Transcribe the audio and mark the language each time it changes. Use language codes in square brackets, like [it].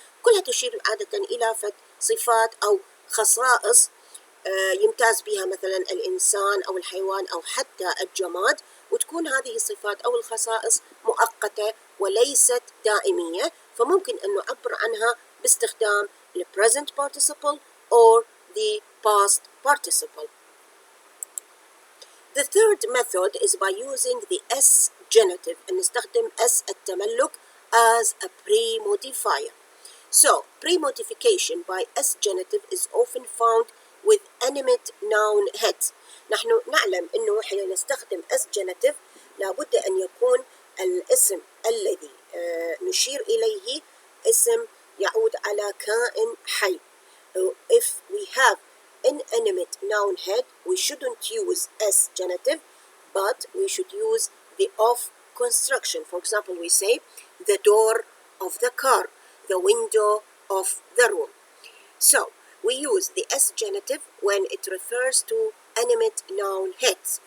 [ar] كلها تشير عادة إلى صفات أو خصائص يمتاز بها مثلا الإنسان أو الحيوان أو حتى الجماد، وتكون هذه الصفات أو الخصائص مؤقتة وليست دائمية، فممكن أن نعبر عنها باستخدام [en] the present participle or the past participle. The third method is by using the S genitive and [ar] نستخدم S التملك [en] as a pre-modifier. So, premodification by S genitive is often found with animate noun heads. [ar] نحن نعلم أنه حين نستخدم S genitive لابد أن يكون الاسم الذي نشير إليه اسم يعود على كائن حي. [en] If we have inanimate noun head, we shouldn't use S genitive, but we should use the of construction. For example, we say the door of the car, the window of the room. So, we use the S genitive when it refers to animate noun heads.